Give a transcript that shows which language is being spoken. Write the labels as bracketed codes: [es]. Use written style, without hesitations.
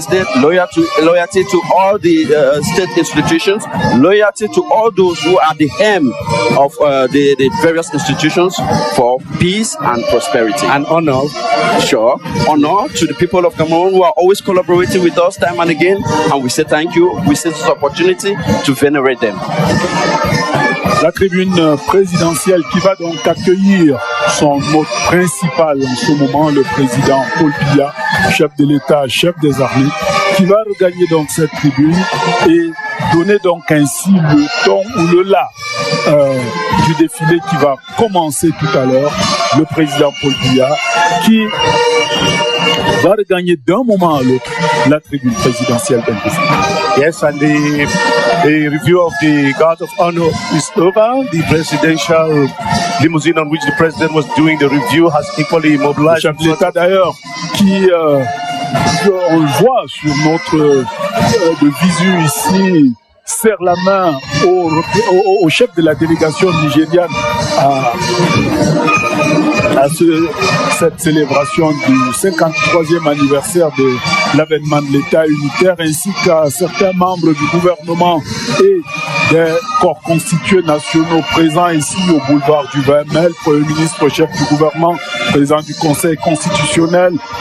[en] state, loyalty to all the state institutions, loyalty to all those who are the hem of the various institutions for peace and prosperity. and honor. Sure. Honor to the people of Cameroon who are always collaborating with us time and again, and we say thank you. We say this opportunity to venerate them. [fr] La tribune présidentielle qui va donc accueillir son hôte principal en ce moment, le président Paul Biya, chef de l'État, chef des armées, qui va regagner donc cette tribune et donner donc ainsi le ton ou le la du défilé qui va commencer tout à l'heure. Le président Paul Biya qui va regagner d'un moment à l'autre la tribune présidentielle d'Indonésie. [en] Yes, and the review of the Guard of Honor is over. The presidential limousine on which the president was doing the review has equally [fr] Le [en] mobilized. [fr] chef de l'État d'ailleurs qui, on le voit sur notre de visu ici, serre la main au chef de la délégation nigériane à à cette célébration du 53e anniversaire de l'avènement de l'État unitaire, ainsi qu'à certains membres du gouvernement et des corps constitués nationaux présents ici au boulevard du 20 mai, le Premier ministre, chef du gouvernement, président du Conseil constitutionnel,